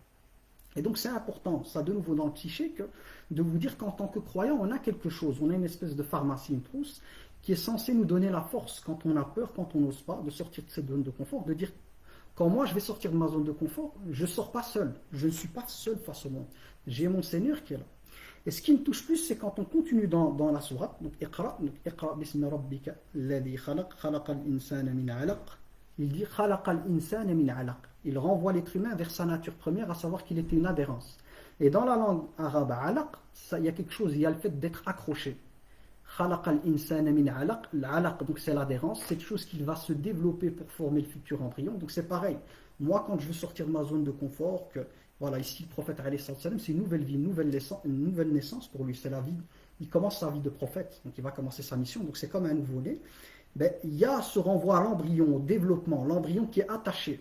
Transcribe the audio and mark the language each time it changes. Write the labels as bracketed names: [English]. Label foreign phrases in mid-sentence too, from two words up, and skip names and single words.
[French] Et donc c'est important, ça de nouveau dans le psyché, de vous dire qu'en tant que croyant, on a quelque chose, on a une espèce de pharmacie, une trousse, qui est censée nous donner la force quand on a peur, quand on n'ose pas, de sortir de cette zone de confort, de dire quand moi je vais sortir de ma zone de confort, je ne sors pas seul, je ne suis pas seul face au monde. J'ai mon Seigneur qui est là. Et ce qui me touche plus, c'est quand on continue dans la sourate, donc [Arabic] اقرأ باسم ربك الذي خلق، خلق الإنسان من علق. [French] Il dit [Arabic] خلق الإنسان من علق. [French] Il renvoie l'être humain vers sa nature première, à savoir qu'il était une adhérence. Et dans la langue arabe, alaq, il y a quelque chose, il y a le fait d'être accroché. [Arabic] خلق الإنسان من علق, l'alaq, [French] donc c'est l'adhérence, c'est quelque chose qui va se développer pour former le futur embryon. Donc c'est pareil. Moi, quand je veux sortir de ma zone de confort, ici le prophète [Arabic] عليه السلام, [French] c'est une nouvelle vie, une nouvelle naissance pour lui. C'est la vie. Il commence sa vie de prophète, donc il va commencer sa mission. Donc c'est comme un nouveau-né. Il y a ce renvoi à l'embryon, au développement, l'embryon qui est attaché.